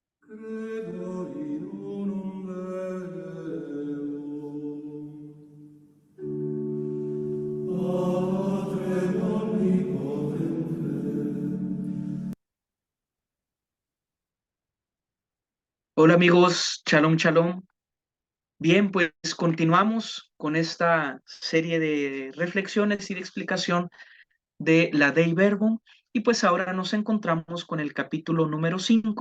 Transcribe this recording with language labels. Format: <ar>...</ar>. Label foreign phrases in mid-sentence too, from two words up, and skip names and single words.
<la>Credo in unum Deum, Patrem omnipotente.</la> <es>Hola amigos,</es> <he>shalom, shalom.</he> <es>Bien, pues continuamos con esta serie de reflexiones y de explicación de la Dei Verbum y pues ahora nos encontramos con el capítulo número 5.</es>